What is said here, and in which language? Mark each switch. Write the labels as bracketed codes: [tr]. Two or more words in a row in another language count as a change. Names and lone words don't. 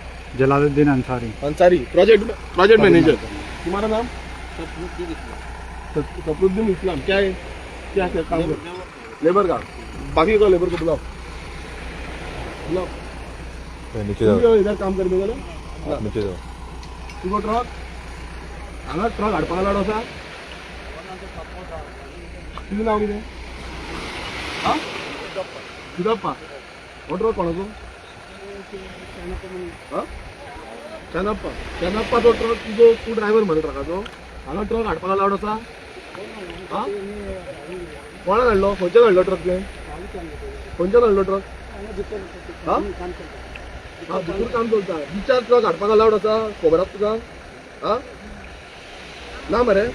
[hi] जलालुद्दीन अंसारी अंसारी प्रोजेक्ट मैनेजर तुम्हारा नाम सफरुद्दीन इस्लाम क्या है क्या काम लेबर का बाकी का लेबर को बुलाओ तुम इधर काम करने गेलो [kok] तुझो ट्रक हांगा ट्रक हाडपाक लागलो आसा तुझें नांव कितें आं सिद्धप्पा हो ट्रक कोणाचो आं शेनप्पा तो ट्रक तुजो तूं ड्रायव्हर मरे ट्रकाचो हांगा ट्रक हाडपाक लागलो आसा आं कोणान हाडलो खंयच्यान हाडलो ट्रक तुवें खंयच्यान हाडलो ट्रक आं हाँ भितर काम चलता बिचार ट्रक हाडपाक अलाउड आसा खबर आसा तुका हाँ ना मरे